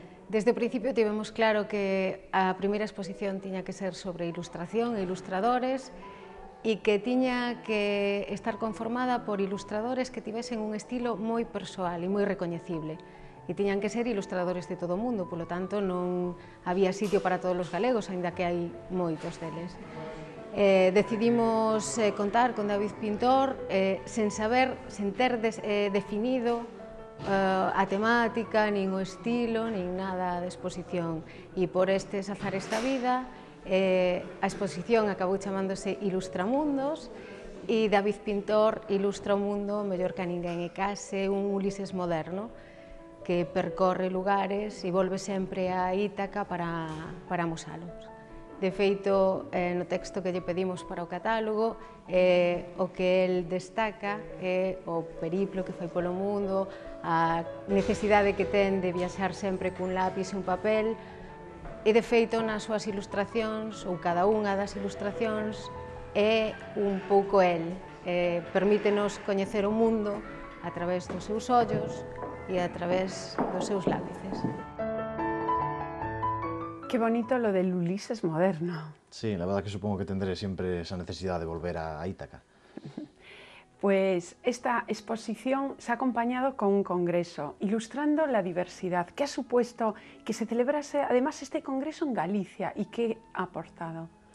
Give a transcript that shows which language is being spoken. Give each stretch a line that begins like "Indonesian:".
Galician: Desde o principio tivemos claro que a primeira exposición tiña que ser sobre ilustración e ilustradores e que tiña que estar conformada por ilustradores que tivesen un estilo moi persoal e moi recoñecible. E tiñan que ser ilustradores de todo o mundo, polo tanto non había sitio para todos os galegos, aínda que hai moitos deles. Decidimos contar con David Pintor sen ter definido a temática, nin o estilo, nin nada de exposición. E por estes azares da vida, a exposición acabou chamándose Ilustramundos e David Pintor ilustra o mundo mellor que a ninguén, e case un Ulises moderno que percorre lugares e volve sempre a Ítaca para amosalos. De feito, no texto que lle pedimos para o catálogo, o que el destaca é o periplo que foi polo mundo, a necesidade que ten de viaxar sempre cun lápis e un papel, e de feito nas súas ilustracións, ou cada unha das ilustracións, é un pouco el. Permítenos coñecer o mundo a través dos seus ollos e a través dos seus lápices.
Spanish: Qué bonito lo del Ulises moderno. Sí, la verdad que supongo que tendré siempre esa necesidad de volver a Ítaca. Pues esta exposición se ha acompañado con un congreso, Ilustrando la diversidad. ¿Qué ha supuesto que se celebrase además este congreso en Galicia y qué ha aportado?